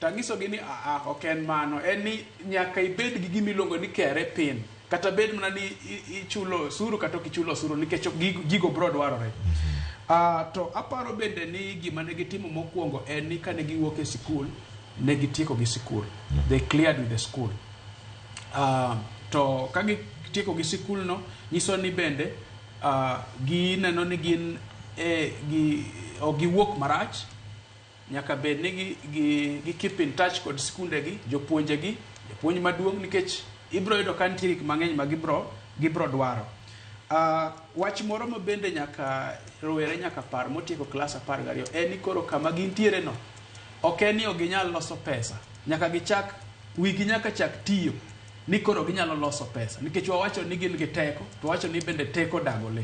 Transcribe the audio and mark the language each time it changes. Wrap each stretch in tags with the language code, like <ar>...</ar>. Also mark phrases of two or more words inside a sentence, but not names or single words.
<luo>tangisogi ni ok en mano, en ni nyaka ibed gi gimiluongo ni kere pin, kata bed mana ni ichulo osuru kata ok ichulo osuru, nikech gigo bro dwarore. To aparo bende ni gima ne gitimo mokwongo en ni kane giwuok e sikul, ne gitieko gi sikul.</luo> <en>They cleared with the school.</en> <luo>To ka gitieko gi sikul no, nyiso ni bende gineno ni gin giwuok marach, nyaka bed ni gi</luo> <en>keep in touch</en> <luo>kod skundegi, jopuonj maduong', nikech ibro yudo ka nitie gik mang'eny ma gibro dwaro. Wach moro ma bende nyaka rowere nyaka par motieko klas 12 en ni koro kama gintiere no ok en ni ginyal loso pesa, nyaka gichak wigi nyaka chak tiyo ni koro ginyalo loso pesa, nikech wawacho ni gin gi teko, to wacho ni bende teko dagole.</luo>